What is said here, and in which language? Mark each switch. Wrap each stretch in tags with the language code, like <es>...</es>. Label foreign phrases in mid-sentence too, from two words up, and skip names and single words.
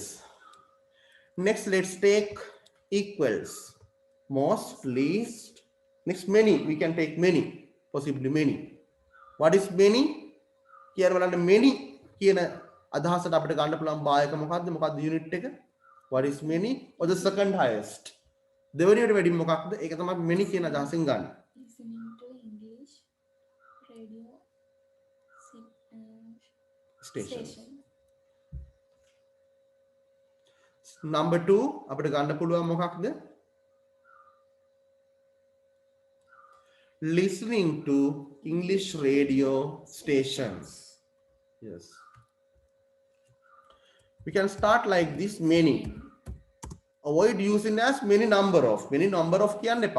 <en>Next, let's take equals. Most, least. Next, many. We can take many. Possibly many. What is many? Here</en> <si>බලන්න many කියන අදහසට අපිට ගන්න පුළුවන් බායක මොකක්ද? මොකක්ද unit එක?</si> <en>What is many? Or the second highest?</en> <si>දෙවෙනියට වැඩි මොකක්ද? ඒක තමයි many කියන අදහසෙන් ගන්න.</si> <en>Listening to English radio Station. Number 2</en> <si>අපිට ගන්න පුළුවන් මොකක්ද?</si> <en>Listening to English radio stations. Yes. We can start like this, many. Avoid using as many number of. Many number of</en> <si>කියන්න එපා.</si>